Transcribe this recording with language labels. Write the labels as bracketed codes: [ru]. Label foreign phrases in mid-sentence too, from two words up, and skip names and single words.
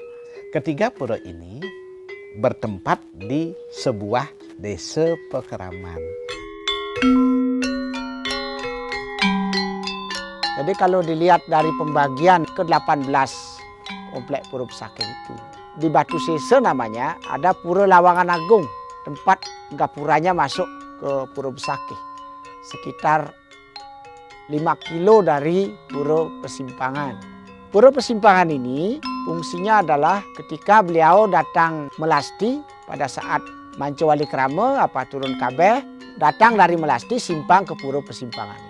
[id] Ketiga pura ini bertempat di sebuah desa pekeraman. Jadi kalau dilihat dari pembagian ke-18 komplek Pura Besakih itu, di Batu Sese namanya ada Pura Lawangan Agung, tempat gapuranya masuk ke Pura Besakih. Sekitar 5 kilo dari Pura Persimpangan. Pura Persimpangan ini fungsinya adalah ketika beliau datang Melasti pada saat Manco Wali Krama apa turun kabeh, datang dari Melasti simpang ke Pura Persimpangan ini.